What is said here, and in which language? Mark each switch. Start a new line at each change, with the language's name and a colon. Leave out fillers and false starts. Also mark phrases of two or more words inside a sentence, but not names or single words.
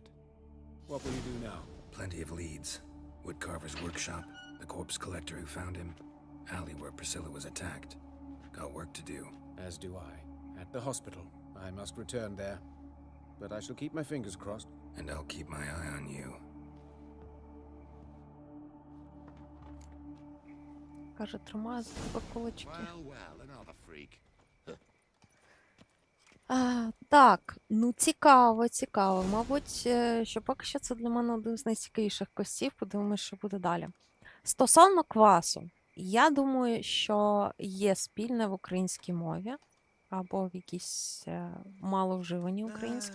English: What will you do now? Plenty of leads. Woodcarver's workshop, the corpse collector who found him, alley where Priscilla was attacked. Got work to do. As do I. At the hospital. I must return there. But I shall keep my fingers crossed. And I'll keep my eye on you.
Ukrainian: Каже, тримаю за тебе кулачки.
English: Another freak.
Ukrainian: Так, ну цікаво, цікаво. Мабуть, що поки що це для мене один з найцікавіших квестів. Подивимось, що буде далі. Стосовно квасу, я думаю, що є спільне в українській мові або в якійсь маловживаній українській.